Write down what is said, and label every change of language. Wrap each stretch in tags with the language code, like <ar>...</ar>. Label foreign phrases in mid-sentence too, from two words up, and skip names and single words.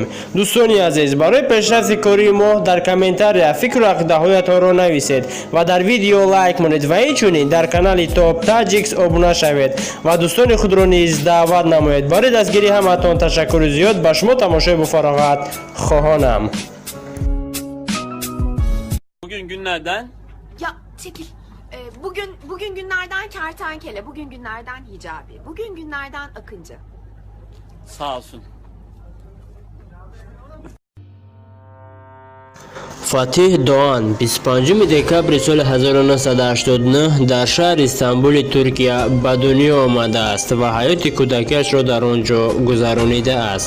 <tg>Дӯстони азиз, барои пешрафти кории мо дар комментария фикру ақидаҳоятонро нависед ва дар видео лайк монед ва инчунин дар канали Top Tagiks обуна шавед ва дӯстони худро низ даъват намоед. Барои дастгирии ҳаматон ташаккури зиёд. Ба шумо тамошои буфароғат хоҳонам.</tg> <tr>Bugün günlerden Ya çekil. Bugün günlerden kertenkele, bugün günlerden hicabi, bugün günlerden akıncı. sağ olsun.</tr> <tg>Фатиҳ Доан 25 декабри соли 1989 дар шаҳри Истамбули Туркия ба дунё омадааст ва ҳаёти кӯдакиашро дар он ҷо гузаронидааст.</tg>